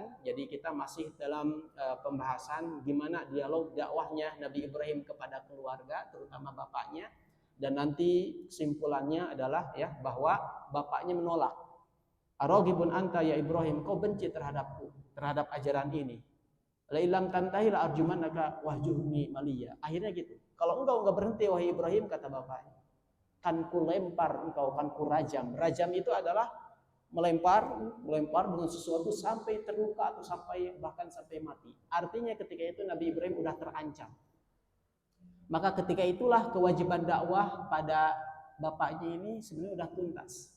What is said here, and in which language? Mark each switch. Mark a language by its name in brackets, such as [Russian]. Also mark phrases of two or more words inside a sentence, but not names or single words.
[Indonesian] Jadi kita masih dalam pembahasan gimana dialog dakwahnya Nabi Ibrahim kepada keluarga, terutama bapaknya. Dan nanti kesimpulannya adalah ya bahwa bapaknya menolak. [Arabic] أراغب أنت يا إبراهيم, [Indonesian] kau benci terhadapku, terhadap ajaran ini. [Arabic] لئن لم تنته لأرجمنك واهجرني مليا. [Indonesian] Akhirnya gitu. Kalau engkau enggak berhenti wahai Ibrahim, kata bapaknya, kan ku lempar engkau, kan ku rajam. Rajam itu adalah melempar dengan sesuatu sampai terluka atau bahkan sampai mati. Artinya ketika itu Nabi Ibrahim sudah terancam. Maka ketika itulah kewajiban dakwah pada bapaknya ini sebenarnya sudah tuntas.